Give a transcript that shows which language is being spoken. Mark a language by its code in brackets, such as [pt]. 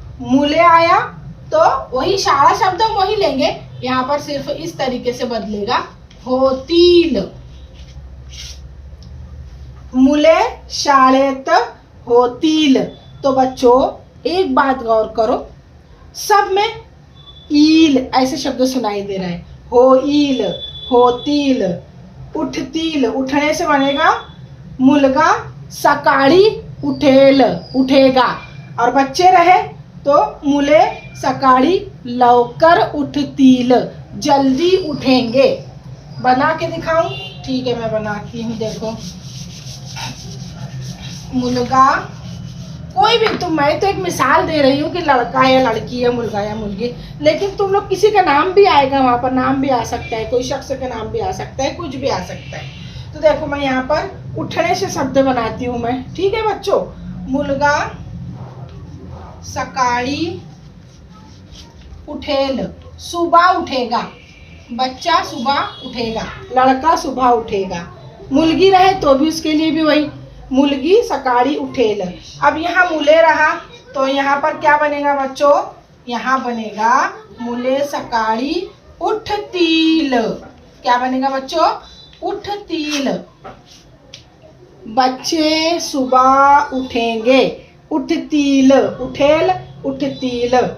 [hi] मुले आया तो वही शाळा शब्द हम वही लेंगे, यहाँ पर सिर्फ इस तरीके से बदलेगा, होतील। [mr] मुले शाळेत होतील। [hi] तो बच्चों एक बात गौर करो, सब में ईल ऐसे शब्द सुनाई दे रहे हैं। होईल, होतील, उठतील, उठने से बनेगा [mr] मुलगा सकाळी उठेल, [hi] उठेगा। और बच्चे रहे तो [mr] मुले सकाळी लवकर उठतील, [hi] जल्दी उठेंगे। बना के दिखाऊं? ठीक है, मैं बनाती हूँ। देखो मुलगा, कोई भी, तुम, मैं तो एक मिसाल दे रही हूँ कि लड़का या लड़की है, मुलगा या मुलगी, लेकिन तुम लोग किसी का नाम भी आएगा, वहाँ पर नाम भी आ सकता है, कोई शख्स का नाम भी आ सकता है, कुछ भी आ सकता है। तो देखो मैं यहाँ पर उठने से शब्द बनाती हूँ मैं, ठीक है बच्चों। [mr] मुलगा सकाळी उठेल, [hi] सुबह उठेगा, बच्चा सुबह उठेगा, लड़का सुबह उठेगा। मुलगी रहे तो भी उसके लिए भी वही, [mr] मुलगी सकाळी उठेल। [hi] अब यहाँ मुले रहा तो यहाँ पर क्या बनेगा बच्चों? यहाँ बनेगा [mr] मुले सकाळी उठतील। [hi] क्या बनेगा बच्चों? उठतील। बच्चे सुबह उठेंगे, उठतील, उठेल, उठतील।